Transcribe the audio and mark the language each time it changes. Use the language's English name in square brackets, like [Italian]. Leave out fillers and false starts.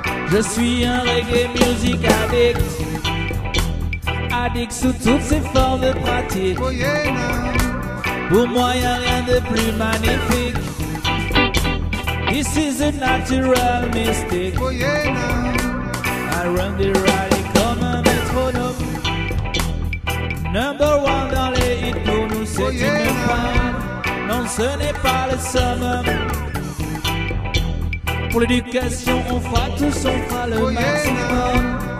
[French] Je suis un reggae music addict, addict sous toutes ses formes de pratique. Oh yeah, pour moi y'a rien de plus magnifique. [English] This is a natural mystic. Oh yeah, I run the rally [French] comme un métronome. [English] Number one [French] dans les hits pour nous c'est oh yeah, une fan. Non ce n'est pas le summum. Pour l'éducation, on fera tout, on fera le maximum.